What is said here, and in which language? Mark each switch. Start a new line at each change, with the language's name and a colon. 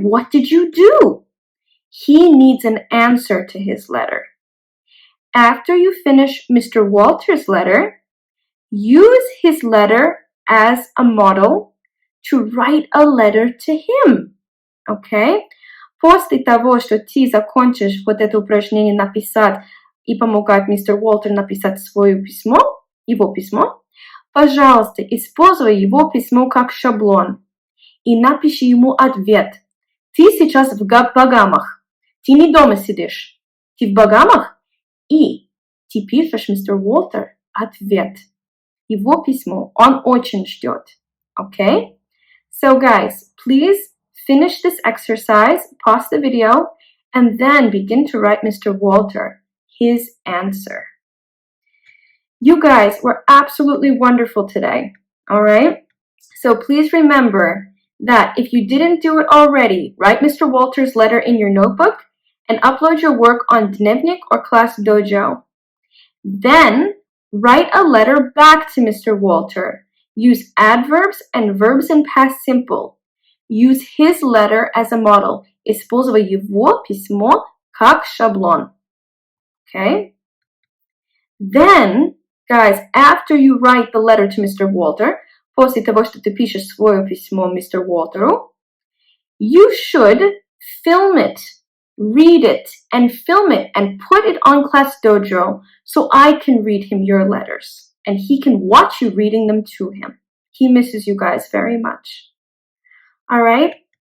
English: What did you do? He needs an answer to his letter. After you finish Mr. Walter's letter, use his letter as a model to write a letter to him. Okay?
Russian: После того, что ты закончишь вот это упражнение написать и помогать мистер Уолтер написать свое письмо, его письмо, пожалуйста, используй его письмо как шаблон и напиши ему ответ. Ты сейчас в Багамах. Ты не дома сидишь. Ты в Багамах? И ты пишешь мистер Уолтер ответ. Его письмо. Он очень ждет. Okay?
English: So guys, please finish this exercise, pause the video, and then begin to write Mr. Walter his answer. You guys were absolutely wonderful today. All right? So please remember that if you didn't do it already, write Mr. Walter's letter in your notebook and upload your work on Dnevnik or Class Dojo. Then write a letter back to Mr. Walter. Use adverbs and verbs in past simple. Use his letter as a model.
Russian: Используй его письмо как шаблон.
English: Okay? Then, guys, after you write the letter to Mr.
Russian: Walter, после того, что ты пишешь свое письмо Mr.
English: Walterу, you should film it, read it, and film it, and put it on Class Dojo so I can read him your letters, and he can watch you reading them to him. He misses you guys very much. All right?